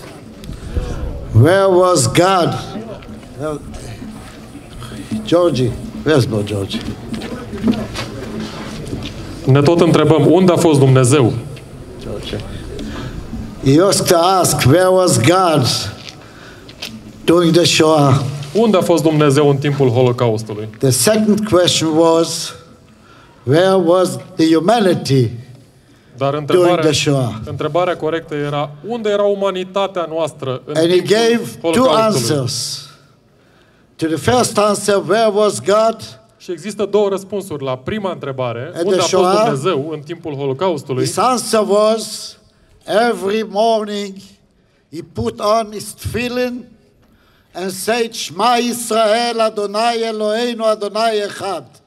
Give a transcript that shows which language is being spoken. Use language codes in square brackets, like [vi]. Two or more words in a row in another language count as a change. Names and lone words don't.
[en] Where was God? Georgie, where's no Georgie? [ro] Ne tot întrebăm, unde a fost Dumnezeu? Georgie. [en] He used to ask, where was God during the Shoah? [ro] Unde a fost Dumnezeu în timpul Holocaustului? [en] The second question was, where was the humanity during the Shoah? [ro] Întrebarea corectă era, unde era umanitatea noastră în [en] And he [ro] timpul [en] gave two [ro] Holocaustului? [en] answers. To the first answer, where was God? [ro] Și există două răspunsuri la prima întrebare, [en] At [ro] unde [en] the [ro] a fost [en] Shoah, [ro] Dumnezeu în timpul Holocaustului? [en] His answer was, every morning he put on his tefillin and said, [he] שמע ישראל, אדוני אלוהינו, אדוני אחד.